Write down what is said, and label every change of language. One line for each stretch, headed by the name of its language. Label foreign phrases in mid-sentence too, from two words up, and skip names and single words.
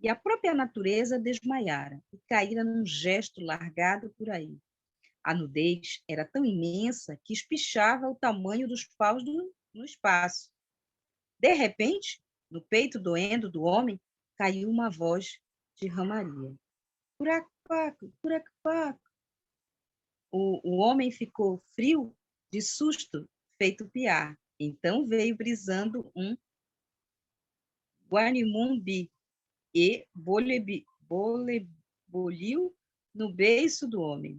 Portuguese: e a própria natureza desmaiara e caíra num gesto largado por aí. A nudez era tão imensa que espichava o tamanho dos paus no espaço. De repente, no peito doendo do homem, caiu uma voz de ramaria. Curac-paco, curac-paco. O homem ficou frio de susto, feito piar. Então veio brisando um guanimumbi e boliu no beiço do homem.